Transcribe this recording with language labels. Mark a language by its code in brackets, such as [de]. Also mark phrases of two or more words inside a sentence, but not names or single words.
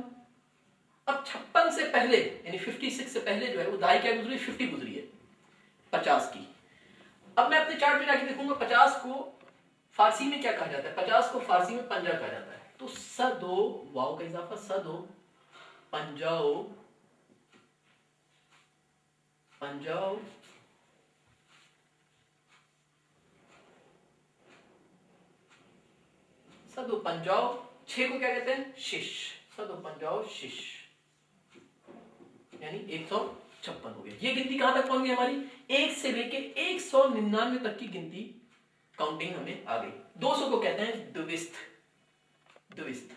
[hi] अब 56 से पहले यानी 56 से पहले जो है वो दहाई क्या गुजरी, 50 गुजरी है 50 की। अब मैं अपने चार्ट में जाके देखूंगा 50 को फारसी में क्या कहा जाता है, 50 को फारसी में पंजा कहा जाता है। तो सदो, वाव का इजाफा, [fa] صد و پنجاه، پنجاه صد و پنجاه. [hi] 6 को क्या कहते हैं, शिश, [fa] صد و پنجاه شش, [hi] यानी 156 हो गया। ये गिनती कहां तक पहुंच गई हमारी, 1 से लेके 199 तक की गिनती काउंटिंग हमें आ गई। 200 को कहते हैं [fa] دویست، دویست.